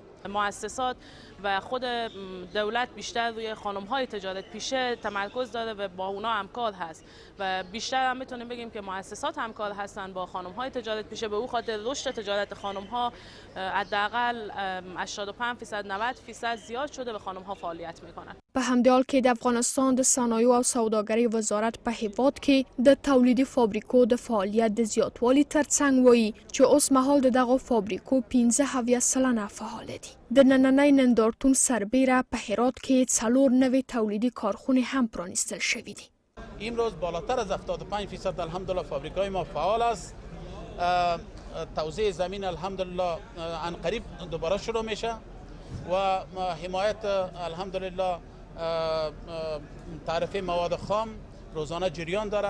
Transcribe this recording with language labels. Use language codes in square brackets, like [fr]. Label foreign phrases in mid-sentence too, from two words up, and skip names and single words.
[fa] مؤسسات و خود دولت بیشتر روی خانم‌های تجارت پیشه تمرکز داره و با اونا همکار هست و بیشتر هم میتونیم بگیم که مؤسسات همکار هستن با خانم‌های تجارت پیشه. به او خاطر رشد تجارت خانم‌ها حداقل 85% 90% زیاد شده و خانم‌ها فعالیت میکنن. [ps] په همدې حال کې د افغانستان د صنایعو او سوداګرۍ وزارت په هیواد کې د تولیدي فابریکو د فعالیت د زیاتوالي ترڅنګ وایي چې اوس مهال د دغو فابریکو 15 سلنه فعال دي. د نننۍ نندارتون سربیره په هرات کې 4 نوې تولیدي کارخونې هم پرانیستل شوي دي. [fa] امروز بالاتر از 75% الحمدلله فابریکای ما فعال است. توزیع زمین الحمدلله عن قریب دوباره شروع میشه و حمایت الحمدلله تعرفه مواد خام روزانه جریان داره.